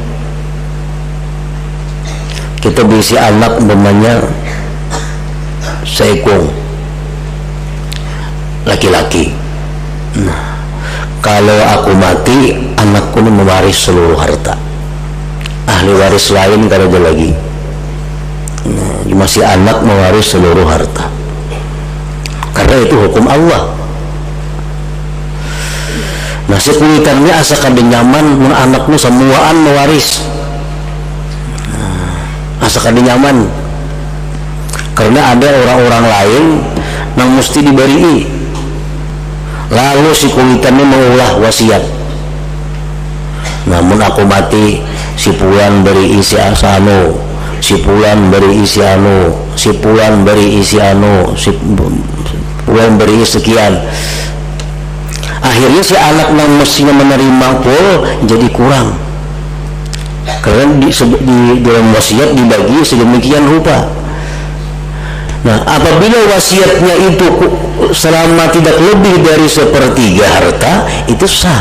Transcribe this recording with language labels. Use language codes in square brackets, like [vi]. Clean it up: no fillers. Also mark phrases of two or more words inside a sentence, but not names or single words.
[id] Kita berisi anak umpamanya seekor laki-laki. Nah, kalau aku mati, anakku ini mewaris seluruh harta. [bjn] Ahli waris lain kada ada lagi. Nah, masih anak mewaris seluruh harta. [id] Karena itu hukum Allah. [bjn] Nah, sekulitannya asa kada nyaman mun anakmu semuaan mewaris. Asa kada nyaman. [id] Karena ada orang-orang lain yang mesti diberi. [bjn] Lalu si kulitannya mengulah wasiat. [id] Namun aku mati, [bjn] si pulan beri isi anu, si pulan beri isi anu, si pulan beri isi anu, si pulan beri sekian. [id] Akhirnya si anak yang mestinya menerima pun jadi kurang. Karena di dalam wasiat dibagi sedemikian rupa. Nah, apabila wasiatnya itu selama tidak lebih dari 1/3 harta, itu sah.